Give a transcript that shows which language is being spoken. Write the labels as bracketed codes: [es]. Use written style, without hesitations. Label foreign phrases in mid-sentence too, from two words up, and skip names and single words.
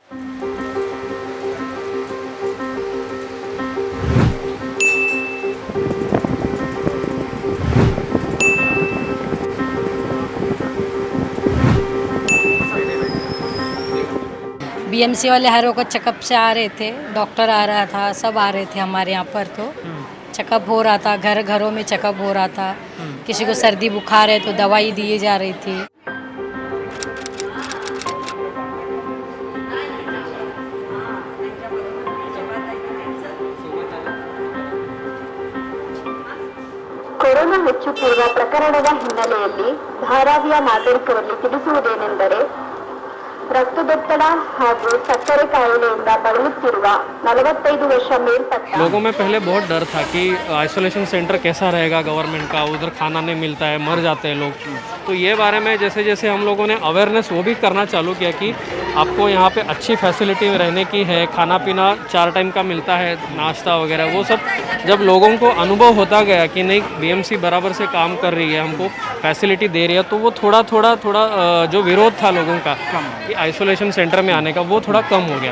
[hi] बीएमसी वाले हर वक्त चेकअप से आ रहे थे, डॉक्टर आ रहा था, सब आ रहे थे हमारे यहाँ पर। तो चेकअप हो रहा था, घरों में चेकअप हो रहा था। किसी को सर्दी बुखार है तो दवाई दी जा रही थी। [kn] ಕೊರೋನಾ ಹೆಚ್ಚುತ್ತಿರುವ ಪ್ರಕರಣದ ಹಿನ್ನೆಲೆಯಲ್ಲಿ ಧಾರಾವಿಯ ನಾಗರಿಕರಲ್ಲಿ ತಿಳಿಸುವುದೇನೆಂದರೆ, ರಕ್ತದೊತ್ತಡ ಹಾಗೂ ಸಕ್ಕರೆ ಕಾಯಿಲೆಯಿಂದ ಬಳಲುತ್ತಿರುವ 45 ವರ್ಷ ಮೇಲ್ಪಟ್ಟ [hi] लोगों में पहले बहुत डर था कि [en] isolation center [hi] कैसा रहेगा गवर्नमेंट का, उधर खाना नहीं मिलता है, मर जाते हैं लोग। तो ये बारे में जैसे जैसे हम लोगों ने अवेयरनेस वो भी करना चालू किया कि आपको यहाँ पे अच्छी फैसिलिटी रहने की है, खाना पीना 4 टाइम का मिलता है, नाश्ता वगैरह, वो सब जब लोगों को अनुभव होता गया कि नहीं बीएमसी बराबर से काम कर रही है, हमको फैसिलिटी दे रही है, तो वो थोड़ा जो विरोध था लोगों का कि [en] isolation center [hi] में आने का, वो थोड़ा कम हो गया।